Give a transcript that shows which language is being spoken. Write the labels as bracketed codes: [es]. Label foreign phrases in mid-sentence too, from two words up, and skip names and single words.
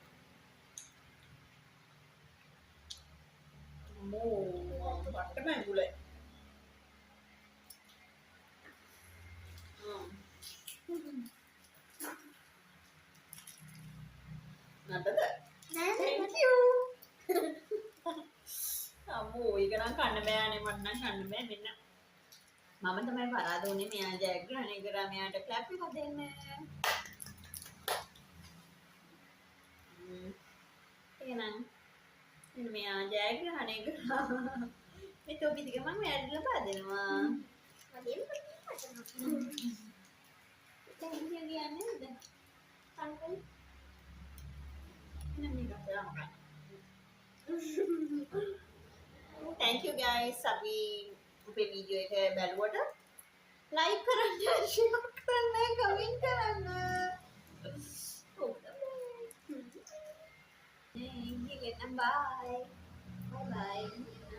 [si] අම්මෝ වට්ටම ඇඟුලයි. නටද? [en] thank you. [si] අම්මෝ ඒක නම් කන්න බෑනේ මට නම් කන්න බෑ මෙන්න. මම තමයි පරාද උනේ මෙයා ජයග්‍රහණය කරා මෙයාට ක්ලැප් එකක් දෙන්න. එහෙනම් මෙයා ජයග්‍රහණය කරා. මේ ටොපි ටික මම මෙයාට ලබා දෙනවා. [en] thank you [si] කියන්නේ නේද? අංකල්. එහෙනම් මේක කරා. [en] thank you guys. [si] අපි අපේ වීඩියෝ එක බලුවට like කරන්න, share කරන්න, comment කරන්න. [en] Bye. Bye bye.